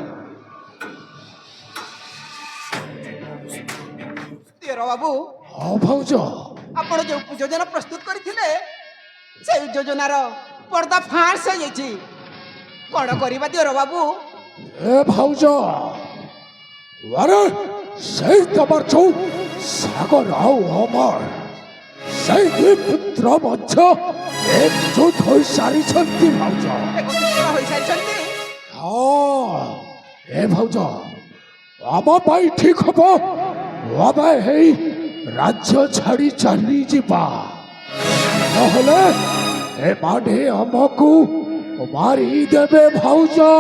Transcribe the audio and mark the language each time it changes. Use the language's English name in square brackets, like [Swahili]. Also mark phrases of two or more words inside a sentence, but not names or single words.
[Odia] ଦିଅର ବାବୁ, ହଁ ଭାଉଜ, ଆପଣ ଯୋଉ ଯୋଜନା ପ୍ରସ୍ତୁତ କରିଥିଲେ ସେଇ ଯୋଜନାର ପର୍ଦା ଫାଶ ହେଇଯାଇଛି। କଣ କରିବା ଦିଅର ବାବୁ? ଏ ଭାଉଜ, ଆରେ ସେଇ ତୁମର ଚୌ ସାଗର ଆଉ ଅମର ସେଇ ଦୁଇ পুତ୍ର ମଧ୍ୟ একজୁଟ ହୋଇସାରିଛନ୍ତି ଭାଉଜ। ଏକତ୍ରିତ ହୋଇସାରିଛନ୍ତି। ହଁ ଏ ଭାଉଜ, ଆମ ପାଇଁ ଠିକ ହବ ଆମେ ହେଇ ରାଜ୍ୟ ଛାଡ଼ି ଚାଲିଯିବା, ନହେଲେ ଏମାନେ ଆମକୁ ମାରିଦେବେ ଭାଉଜ।